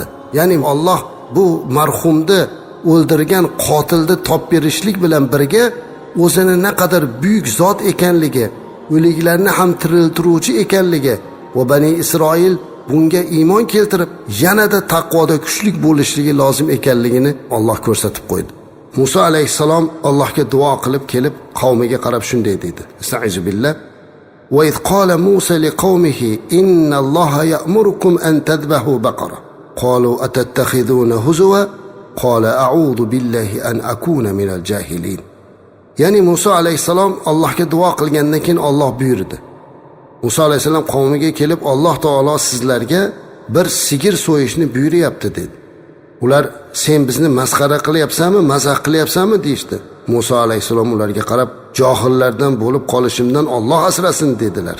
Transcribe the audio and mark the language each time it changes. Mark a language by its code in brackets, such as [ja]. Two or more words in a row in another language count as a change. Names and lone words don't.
[uz] Ya'ni Alloh bu marhumni o'ldirgan qotilni topib berishlik bilan birga o'zini naqadar buyuk zot ekanligi, o'liklarni ham tiriltiruvchi ekanligi va Bani Isroil bunga iymon keltirib yanada taqvoda kuchli bo'lishligi lozim ekanligini Alloh ko'rsatib qo'ydi. Musa alayhissalom Allohga duo qilib kelib qavmiga qarab shunday dedi. [ar] أستعيذ بالله. وإذ قال موسى لقومه إن الله يأمركم أن تذبحوا بقرة. قالوا أتتخذنا هزوا؟ قال أعوذ بالله أن أكون من الجاهلين. [uz] Ya'ni Musa alayhissalom Allohga duo qilgandan keyin Alloh buyurdi. Musa alayhissalom qavmiga kelib Alloh taolo sizlarga bir sigir so'yishni buyuryapti dedi. Ular sen bizni masxara qilyapsanmi, mazax qilyapsanmi deydi. Musa alayhissalom ularga qarab, johillardan bo'lib qolishimdan Alloh asrasin dedilar.